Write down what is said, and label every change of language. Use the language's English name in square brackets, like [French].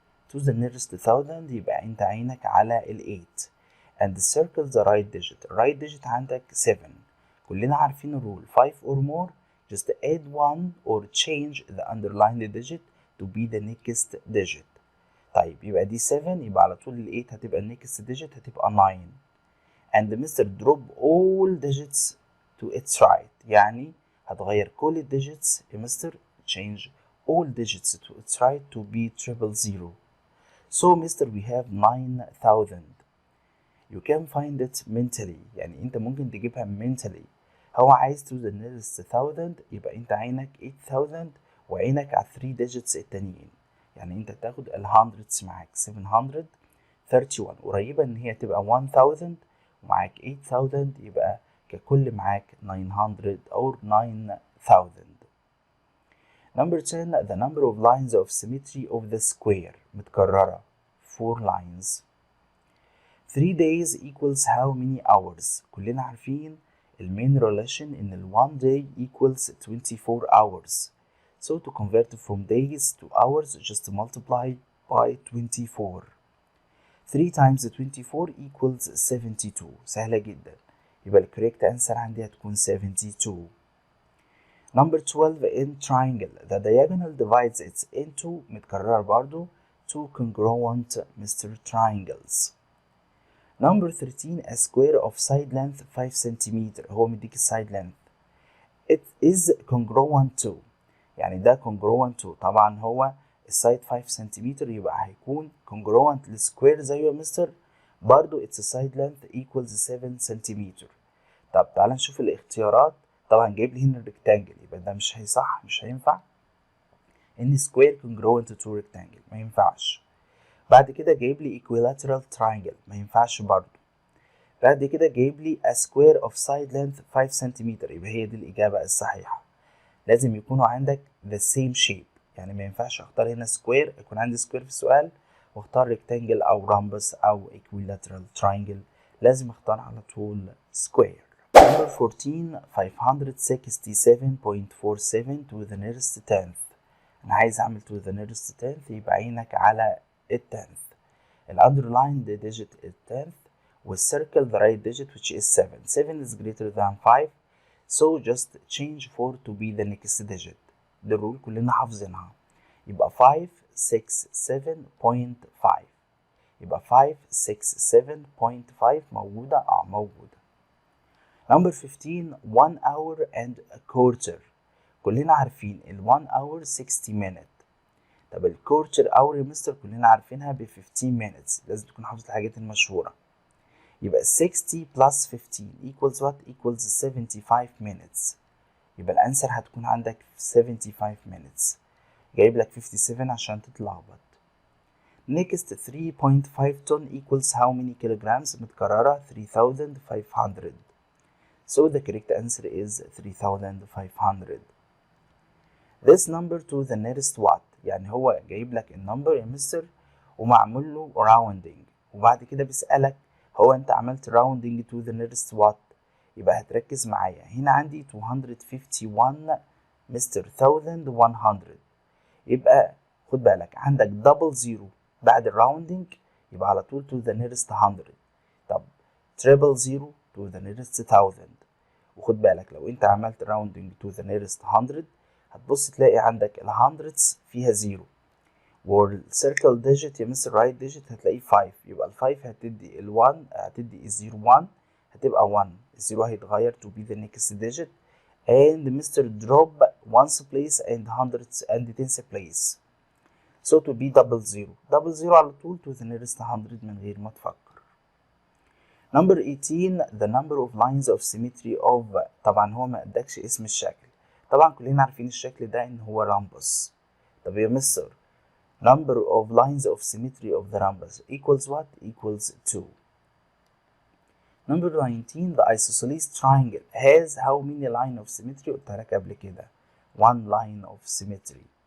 [English] to the nearest 1000 [Arabic] يبقى انت عينك على ال 8 [English] and circle the right digit. right digit [Arabic] عندك 7. كلنا عارفين الرول [English] 5 or more just add 1 or change the underlined digit to be the next digit. [Arabic] طيب يبقى دي 7 يبقى على طول ال 8 هتبقى next digit هتبقى 9 and Mr. [English] drop all digits to its right. [Arabic] يعني هتغير كل ال digits يا مستر [English] change all digits to its right to be 000. So Mr. we have 9000. You can find it mentally. [Arabic] يعني انت ممكن تجيبها mentally. هو عايز [English] to the nearest 1000 [Arabic] يبقى انت عينك 8000 وعينك على 3 digits التانيين. يعني انت تاخد ال hundreds معاك 731 قريبة ان هي تبقى 1000 ومعاك 8000 يبقى ككل معاك 900 or 9000. [English] Number 10 the number of lines of symmetry of the square متكررة 4 lines. 3 days equals how many hours. [Arabic] كلنا عارفين المين relation إن ال [English] 1 day equals 24 hours. So to convert from days to hours, just multiply by 24. 3 times 24 equals 72. [Arabic] سهلة جدا. يبقى ال correct answer عندي هتكون 72. [English] Number 12 in triangle. The diagonal divides it into متكررة برضو two congruent Mr. triangles. Number 13 a square of side length 5 cm. [Arabic] هو مديك السايد length. [English] It is congruent to. [Arabic] يعني ده congruent to. طبعا هو السايد 5 سنتيمتر يبقى هيكون congruent للسكوير زيه يا مستر. [English] برضو its side length equals 7 سنتيمتر. [Arabic] طب تعالى نشوف الاختيارات. طبعا جايب لي هنا الريكتانجل يبقى ده مش هيصح، مش هينفع ان سكوير congruent to rectangle، ما ينفعش. بعد كده جايب لي equilateral triangle، ما ينفعش برضو. بعد كده جايب لي [English] a square of side length 5 [Arabic] سنتيمتر، يبقى هي دي الإجابة الصحيحة. لازم يكونوا عندك the same shape، يعني ما ينفعش اختار هنا سكوير يكون عندي سكوير في السؤال واختار ريكتانجل او رامبس او equilateral triangle، لازم اختار على طول سكوير. [English] Number 14 567.47 to the nearest tenth. [Arabic] انا عايز اعمل [English] to the nearest tenth [Arabic] يبقى عينك على التنث. [English] الاندرلايند digit التنث والcircle the right digit which is 7. 7 is greater than 5 so just change 4 to be the next digit. [Arabic] دي الرول كلنا حافظينها. يبقى 567.5. يبقى 567.5 موجودة؟ موجودة. [English] Number 15 1 hour and a quarter. [Arabic] كلنا عارفين ال 1 hour 60 minutes. طب ال quarter hour يا مستر كلنا عارفينها ب 15 minutes. لازم تكون حافظ الحاجات المشهورة. [English] يبقى 60 plus 15 equals what? equals 75 minutes. [Arabic] يبقى الانسر هتكون عندك 75 minutes. جايب لك 57 عشان تتلخبط. [English] Next 3.5 ton equals how many kilograms؟ متكررة 3500. So the correct answer is 3500. This number to the nearest what؟ [Arabic] يعني هو جايب لك النمبر يا مستر ومعمول له rounding وبعد كده بيسألك هو انت عملت [English] rounding to the nearest what؟ [Arabic] يبقى هتركز معايا. هنا عندي 251 مستر 1100. يبقى خد بالك عندك دبل زيرو بعد الراوندنج يبقى على طول to the nearest 100. طب تريبل زيرو to the nearest 1000. وخد بالك لو انت عملت راوندنج to the nearest 100 هتبص تلاقي عندك ال hundreds فيها زيرو والسيركل ديجيت يا مستر رايت ديجيت هتلاقيه 5. يبقى ال 5 هتدي ال 1 هتدي الزيرو 1 هتبقى 1. [English] الزيرو هيتغير to be the next digit and Mr. drop ones place and hundreds and tens place. So to be double zero. [Arabic] double zero على طول to the nearest 100 من غير ما تفكر. [English] Number 18 the number of lines of symmetry of. [Arabic] طبعا هو ما ادكش اسم الشكل. طبعا كلنا عارفين الشكل ده ان هو rhombus. [English] طب يا mister number of lines of symmetry of the rhombus equals what? equals 2. Number 19 the isosceles triangle has how many line of symmetry؟ [Arabic] قلتها لك قبل كده [English] 1 line of symmetry.